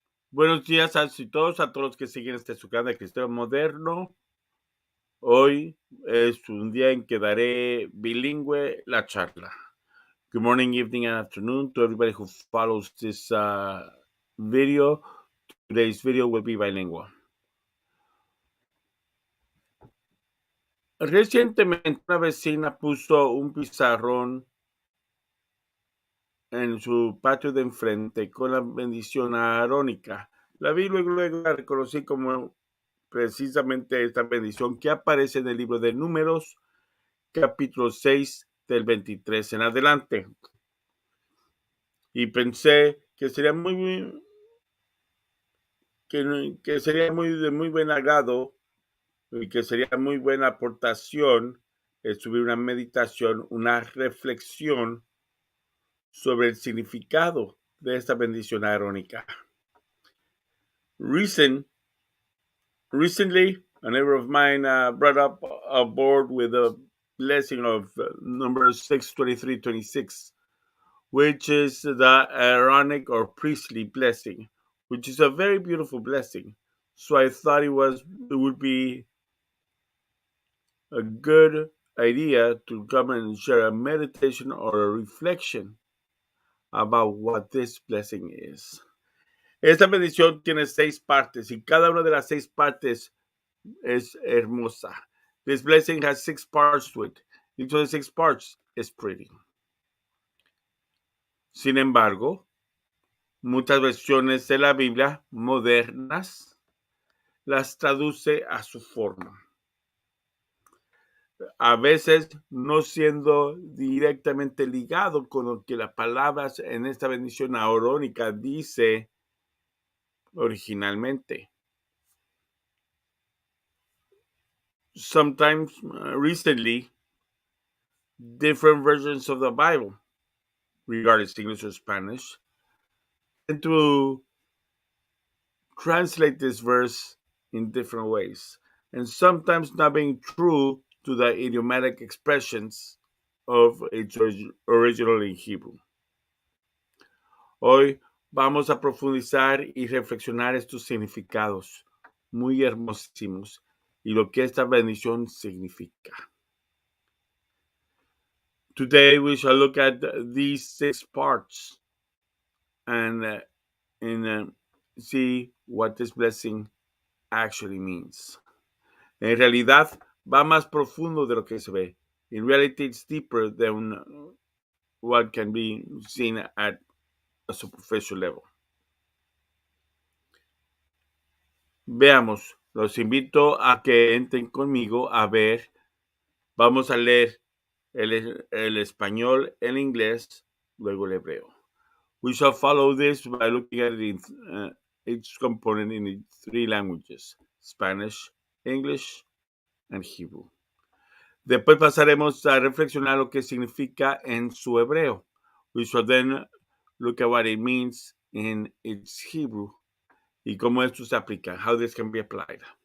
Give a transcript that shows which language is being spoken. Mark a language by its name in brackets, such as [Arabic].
[Spanish] Buenos días a todos los que siguen su canal de Cristiano Moderno. Hoy es un día en que daré bilingüe la charla. [English] Good morning, evening, and afternoon to everybody who follows this video. Today's video will be bilingual. [Spanish] Recientemente una vecina puso un pizarrón en su patio de enfrente con la bendición Aaronica. La vi luego la reconocí como precisamente esta bendición que aparece en el libro de Números, capítulo 6, del 23 en adelante. Y pensé que sería que sería de muy buen agrado y que sería muy buena aportación subir una meditación, una reflexión sobre el significado de esta bendición arónica. [English] Recently, a neighbor of mine brought up a board with a blessing of number 62326, which is the Aaronic or priestly blessing, which is a very beautiful blessing. So I thought it would be a good idea to come and share a meditation or a reflection about what this blessing is. [Spanish] Esta bendición tiene 6 partes y cada una de las 6 partes es hermosa. [English] This blessing has 6 parts to it. Each of the 6 parts is pretty. [Spanish] Sin embargo, muchas versiones de la Biblia modernas las traduce a su forma. A veces no siendo directamente ligado con lo que las palabras en esta bendición arónica dice originalmente. [English] Sometimes, recently, different versions of the Bible, regardless English or Spanish, tend to translate this verse in different ways, and sometimes not being true to the idiomatic expressions of its original in Hebrew. [Spanish] Hoy vamos a profundizar y reflexionar estos significados muy hermosísimos y lo que esta bendición significa. [English] Today we shall look at these 6 parts and see what this blessing actually means. [Spanish] En realidad va más profundo de lo que se ve. [English] In reality, it's deeper than what can be seen at a superficial level. [Spanish] Veamos, los invito a que entren conmigo a ver. Vamos a leer el español, el inglés, luego el hebreo. [English] We shall follow this by looking at it in each component in 3 languages: Spanish, English, and Hebrew. [Spanish] Después pasaremos a reflexionar lo que significa en su hebreo. [English] We shall then look at what it means in its Hebrew [Spanish] y cómo esto se aplica, [English] how this can be applied.